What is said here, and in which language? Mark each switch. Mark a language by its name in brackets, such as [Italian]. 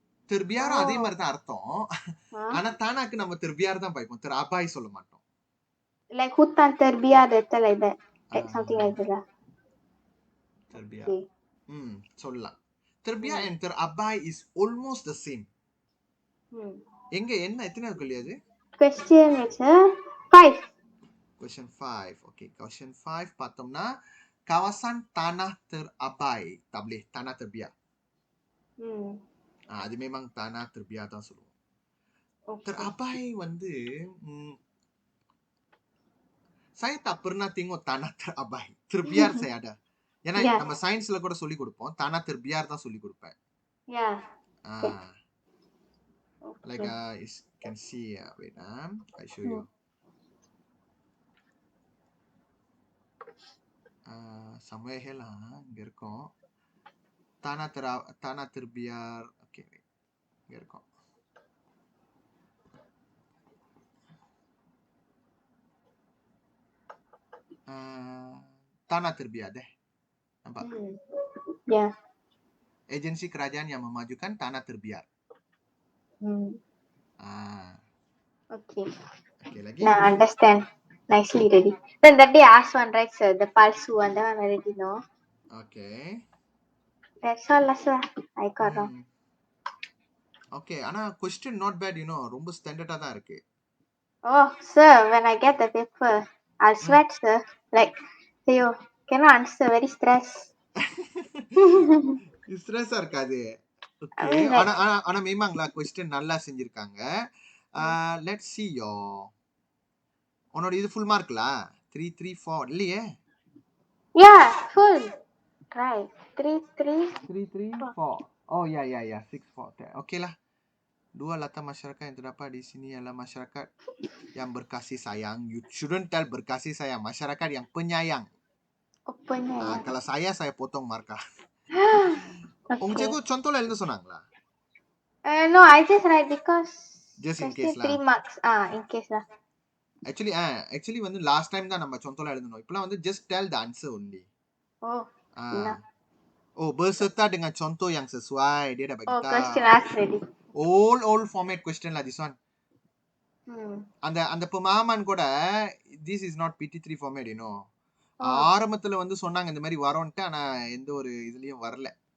[Tamil] திருபியாரும் அதே மாதிரி தான் அர்த்தம். ஆனா தானாக்கு நம்ம திருபியார் தான் பாய்ப்போம். அபாய் சொல்ல மாட்டோம். [English] Like [Malay] hutan terbiar, [English] that like that. Like something like that. [Tamil] Terbiar. சொல்லலாம். [English] Terbiar and terabai is almost the same. [Tamil] எங்க என்ன எத்தனை கேள்வி அது? [English] Question is 5. Question 5. Okay, question 5 [Tamil] பார்த்தோம்னா [Malay] kawasan tanah terabai. Tak boleh, tanah terbiar. [Tamil] அது [Malay] memang tanah terbiar [Tamil] தான் சொல்லுவோம். [Malay] Terabai [Tamil] வந்து [Malay] saya tak pernah tengok tanah terabai. Terbiar saya ada. [Tamil] ஏன்னா நம்ம சயின்ஸ்ல கூட சொல்லி கொடுப்போம். [Malay] tanah terbiar [Tamil] தான் சொல்லி கொடுப்பேன். [English] Yeah. Like you can see, wait, I show you. Somewhere here lah, [Tamil] இங்க இருக்கும். [Malay] tanah terbiar. [English] Okay, wait. [Tamil] இங்க இருக்கும். [Malay] Tanah terbiar deh. Nampak? [English] Yeah. [Malay] Agensi kerajaan yang memajukan tanah terbiar. [English] Okay. [Malay] Okay, lagi? [English] Now understand nicely ready. Then that day I asked one, right, sir? The palsu one, that one already know. Okay. That's all lah, sir. I got wrong. Okay, ஆனா question not bad, you know. [Tamil] ரொம்ப ஸ்டாண்டர்டா தான் இருக்கு. [English] Oh, sir, when I get the paper, I'll sweat, sir. Like, yo, cannot answer, very stressed. [Tamil] ஸ்ட்ரெஸ்ஸா இருக்காது. Okay. [English] I mean, like, [Tamil] ஆனா [Malay] memanglah [Tamil] question நல்லா செஞ்சிருக்காங்க. [English] Let's see your [Tamil] உன்னோட இது [English] full mark [Tamil] ல 3 3 4 இல்லையே? [English] Yeah, full. Right. 3 3 3 3 4. Oh ya 6 4. Okay lah. [Malay] Dua latar masyarakat yang terdapat di sini adalah masyarakat yang berkasih sayang. [English] You shouldn't tell [Malay] berkasih sayang. Masyarakat yang penyayang. Oh, penyayang. Kalau saya potong markah. [English] Okay. [Tamil] உங்க [Malay] cikgu contohlah [Tamil] எழுத சொன்னாங்களா? [English] No, I just write because just in case lah. 3 marks. In case lah. [Tamil] Actually வந்து [English] last time [Tamil] தான் நம்ம [Malay] contohlah [Tamil] எழுதணும். இப்பலாம் வந்து [English] just tell the answer only. Oh. [Malay] Berserta dengan contoh yang sesuai. Dia dah bagi tahu. [English] Question asked ready. Old format question lah this one. [Tamil] அந்த [Malay] pemahaman [Tamil] கூட [English] this is not PT3 format, you know. [Tamil] ஆரம்பத்துல வந்து சொன்னாங்க இந்த மாதிரி வரோன்ட்டு ஆனா எந்த ஒரு இதுலயும் வரல.